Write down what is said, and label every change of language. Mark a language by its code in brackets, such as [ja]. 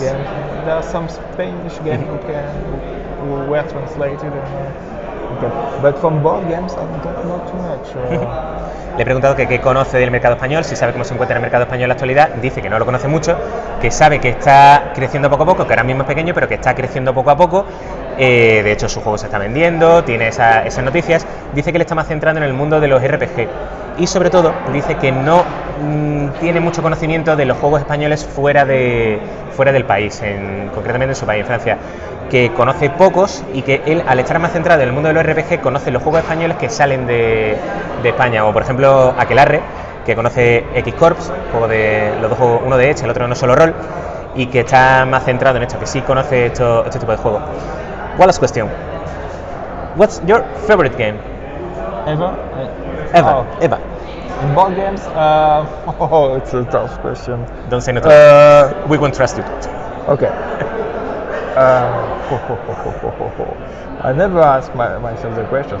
[en] There are some Spanish games who were translated. But from board games, I don't know too much. [es] Le he preguntado que qué conoce del mercado español, si sabe cómo se encuentra en el mercado español en la actualidad. Dice que no lo conoce mucho, que sabe que está creciendo poco a poco, que ahora mismo es pequeño, pero que está creciendo poco a poco. De hecho, su juego se está vendiendo, tiene esas noticias. Dice que le está más centrando en el mundo de los RPG. Y sobre todo, dice que no tiene mucho conocimiento de los juegos españoles fuera del país, concretamente en su país, en Francia, que conoce pocos, y que él, al estar más centrado en el mundo de los RPG, conoce los juegos españoles que salen de España, o por ejemplo Aquelarre, que conoce X-Corps, juego de los dos juegos, uno de Echadle, el otro no solo rol, y que está más centrado en esto, que sí conoce este tipo de juegos. [en] One last question. What's your favorite game? Ever? Ever. In board games? It's a tough question. Don't say no to me. We won't trust you. Okay. I never ask myself the question.